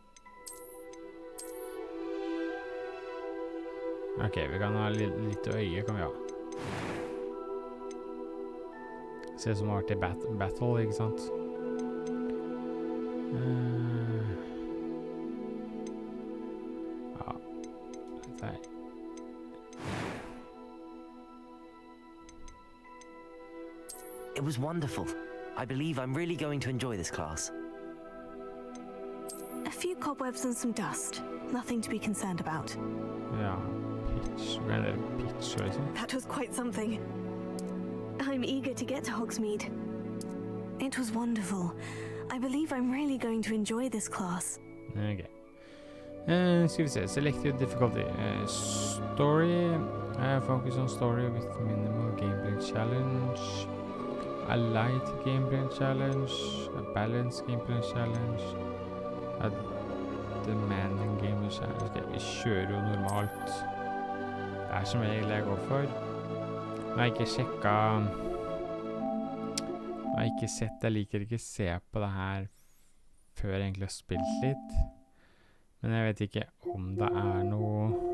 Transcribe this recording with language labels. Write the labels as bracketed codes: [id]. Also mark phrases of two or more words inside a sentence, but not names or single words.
[no] Ok, vi kan ha litt øye, kan vi ha. Se som har vært i battle, ikke sant? Ja, dette her. [en] It was wonderful. I believe I'm really going to enjoy this class. A few cobwebs and some dust. Nothing to be concerned about. [no] Ja, pitch. Liksom. [en] That was quite something. I'm eager to get to Hogsmeade. It was wonderful. I believe I'm really going to enjoy this class. [no] Ok. Skal vi se. [en] Select your difficulty. Story. Focus on story with minimal gameplay challenge. A light gameplay challenge. A balanced gameplay challenge. A demanding gameplay challenge. [no] Ok, vi kjører jo normalt. Det er som regel jeg går for. Nå har jeg ikke sjekket... Nå har jeg ikke sett, jeg liker ikke se på det her før jeg egentlig har spilt litt. Men jeg vet ikke om det er noe...